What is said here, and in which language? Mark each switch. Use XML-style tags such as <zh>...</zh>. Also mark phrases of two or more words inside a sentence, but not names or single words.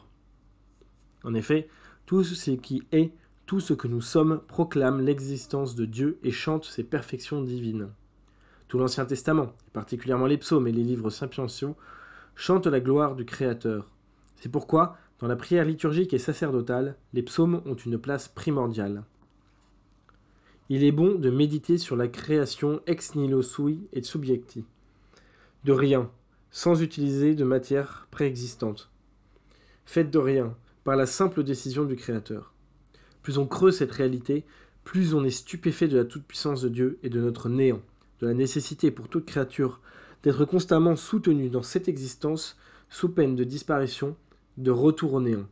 <fr>En effet, tout ce qui est, tout ce que nous sommes, proclame l'existence de Dieu et chante ses perfections divines. Tout l'Ancien Testament, particulièrement les psaumes et les livres sapientiaux, chantent la gloire du Créateur. C'est pourquoi, dans la prière liturgique et sacerdotale, les psaumes ont une place primordiale. Il est bon de méditer sur la création</fr> <la>ex nihilo sui et subjecti,</la> <fr>de rien, sans utiliser de matière préexistante. Faite de rien, par la simple décision du Créateur. Plus on creuse cette réalité, plus on est stupéfait de la toute-puissance de Dieu et de notre néant, de la nécessité pour toute créature d'être constamment soutenue dans cette existence sous peine de disparition, de retour au néant.</fr>